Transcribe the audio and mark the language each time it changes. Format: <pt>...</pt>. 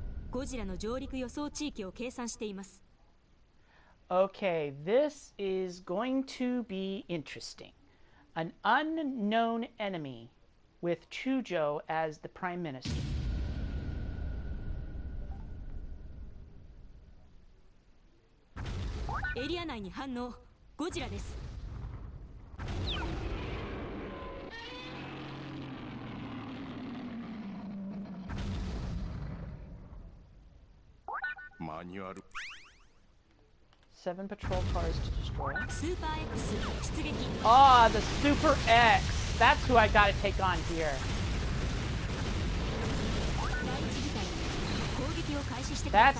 <ja>ゴジラの上陸予想地域を計算しています。</ja> <en>Okay, this is going to be interesting. An unknown enemy with Chujo as the Prime Minister.</en> <ja>エリア内に反応。ゴジラです。マニュアル</ja> <en>7 patrol cars to destroy.</en> <ja>スーパー X 出撃。</ja> <en>Ah, the Super X. That's who I gotta take on here.</en> <ja>第一部隊攻撃を開始してくださ</ja>